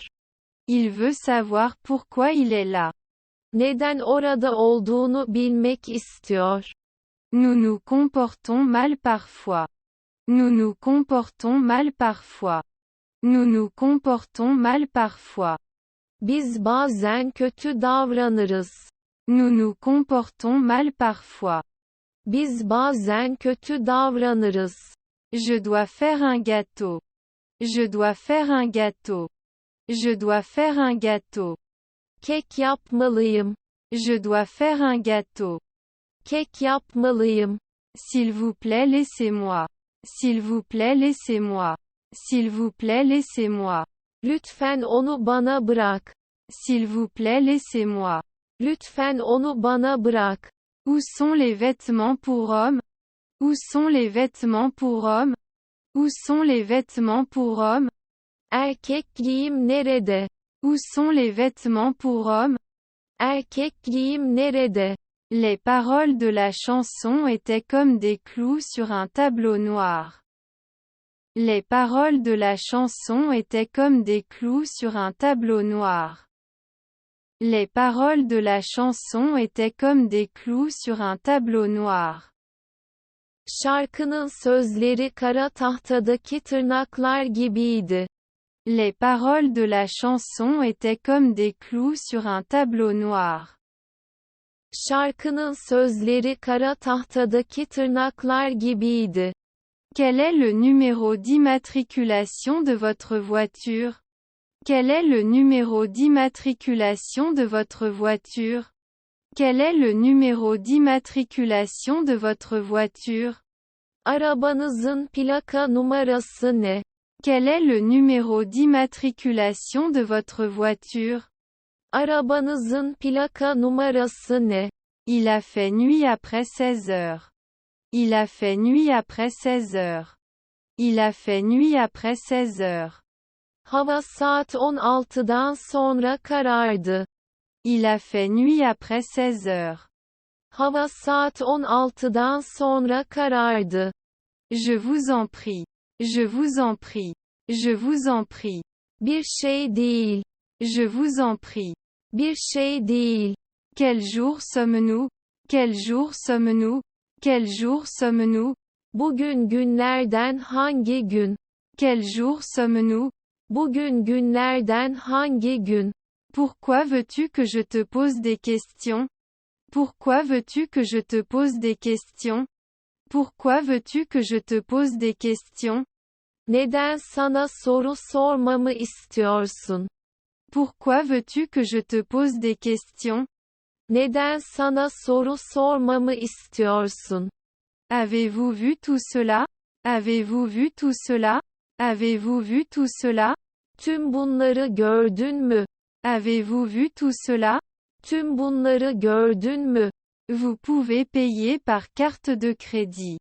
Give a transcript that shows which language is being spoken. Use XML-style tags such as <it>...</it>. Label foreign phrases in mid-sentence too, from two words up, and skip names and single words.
<fr>Il veut savoir pourquoi il est là.</fr> <tr>Neden orada olduğunu bilmek istiyor.</tr> <fr>Nous nous comportons mal parfois. Nous nous comportons mal parfois. Nous nous comportons mal parfois.</fr> <tr>Biz bazen kötü davranırız.</tr> <fr>Nous nous comportons mal parfois.</fr> <tr>Biz bazen kötü davranırız.</tr> <fr>Je dois faire un gâteau. Je dois faire un gâteau. Je dois faire un gâteau.</fr> <tr>Kek yapmalıyım.</tr> <fr>Je dois faire un gâteau.</fr> <tr>Kek yapmalıyım.</tr> <fr>S'il vous plaît, laissez-moi. S'il vous plaît, laissez-moi. S'il vous plaît, laissez-moi.</fr> <tr>Lütfen onu bana bırak.</tr> <fr>S'il vous plaît, laissez-moi.</fr> <tr>Lütfen onu bana bırak.</tr> <fr>Où sont les vêtements pour hommes? Où sont les vêtements pour hommes? Où sont les vêtements pour hommes?</fr> <tr>Erkek giyim nerede?</tr> <fr>Où sont les vêtements pour hommes?</fr> <tr>Erkek giyim nerede?</tr> <fr>Les paroles de la chanson étaient comme des clous sur un tableau noir. Les paroles de la chanson étaient comme des clous sur un tableau noir. Les paroles de la chanson étaient comme des clous sur un tableau noir.</fr> <tr>Şarkının sözleri kara tahtadaki tırnaklar gibiydi.</tr> <fr>Les paroles de la chanson étaient comme des clous sur un tableau noir.</fr> <tr>Şarkının sözleri kara tahtadaki tırnaklar gibiydi.</tr> <fr>Quel est le numéro d'immatriculation de votre voiture? Quel est le numéro d'immatriculation de votre voiture? Quel est le numéro d'immatriculation de votre voiture?</fr> <tr>Arabanızın plaka numarası ne?</tr> <fr>Quel est le numéro d'immatriculation de votre voiture?</fr> <tr>Arabanızın plaka numarası ne?</tr> <fr>Il a fait nuit après 16 heures. Il a fait nuit après 16 heures. Il a fait nuit après 16 heures.</fr> <tr>Hava saat 16'dan sonra karardı.</tr> <fr>Il a fait nuit après 16 heures.</fr> <tr>Hava saat 16'dan sonra karardı.</tr> <fr>Je vous en prie. Je vous en prie. Je vous en prie.</fr> <tr>Bir şey değil.</tr> <fr>Je vous en prie.</fr> <tr>Bir şey değil.</tr> <fr>Quel jour sommes-nous? Quel jour sommes-nous? Quel jour sommes-nous?</fr> <tr>Bugün günlerden hangi gün?</tr> <fr>Quel jour sommes-nous?</fr> <tr>Bugün günlerden hangi gün?</tr> <fr>Pourquoi veux-tu que je te pose des questions? Pourquoi veux-tu que je te pose des questions? Pourquoi veux-tu que je te pose des questions?</fr> <tr>Neden sana soru sormamı istiyorsun?</tr> <fr>Pourquoi veux-tu que je te pose des questions?</fr> <tr>Neden sana soru sormamı istiyorsun?</tr> <fr>Avez-vous vu tout cela? Avez-vous vu tout cela? Avez-vous vu tout cela?</fr> <tr>Tüm bunları gördün mü?</tr> <fr>Avez-vous vu tout cela?</fr> <tr>Tüm bunları gördün mü?</tr> <fr>Vous pouvez payer par carte de crédit.</fr>